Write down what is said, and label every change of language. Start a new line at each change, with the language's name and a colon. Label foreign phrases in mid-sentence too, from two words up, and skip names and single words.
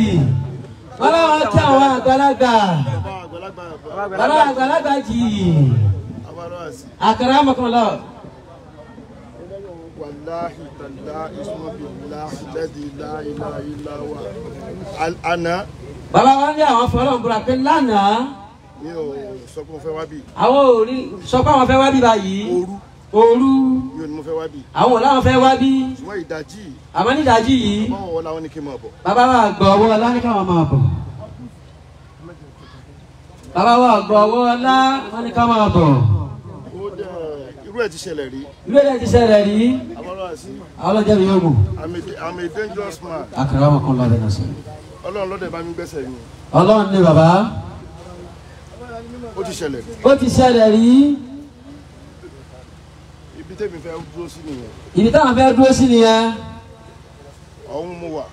Yoruba: Bàbá wa kí àwọn àgbàlagbà. Bàbá àgbàlagbà jì. Àkàrà mọ̀kànlá.
Arabic: والله تالله اسم بالله الذي لا إله إلا هو.
Yoruba: Àná. Bàbá wa ní àwọn fọlọ́n búra pé lánàá. Mi ò sọ pé mo fẹ́ wá bí. Àwọn ò rí sọ pé àwọn fẹ́ wá bí báyìí. Òru. Mi ò ní mo fẹ́ wá bí. Àwọn ò láwọn fẹ́ wá bí. Ṣùgbọ́n ìdajì. Àmọ́ ní ìdájí yìí. Báwo wọ́n láwọn ní kí n máa bọ̀. Bàbá wa gbọ́ ọwọ́ ọlá ní káwọn máa bọ̀. Bàbá wa gbọ́ ọwọ́ ọlá wọn ní káwọn máa bọ̀. Irú ẹ̀ ti ṣẹlẹ̀ rí. Ìlú èdè ti ṣẹlẹ̀ rí. Àwọn ọlọ́jẹ́ mi yóò mú.
English: I'm a dangerous man.
Yoruba: Àkàrà wọn kan lọ́dẹ náà sí. Ọlọ́run lọ́dẹ̀ bá mi gbẹ́sẹ̀ yín. Ọlọ́run ní bàbá. Ó ti ṣẹlẹ̀ rí. Ó ti ṣẹlẹ̀ rí. Ibi tẹ́mi fẹ́ dúró sí nìyẹn. Ibi táwọn fẹ́ dúró sí nìyẹn. Ọ̀hún mo wà.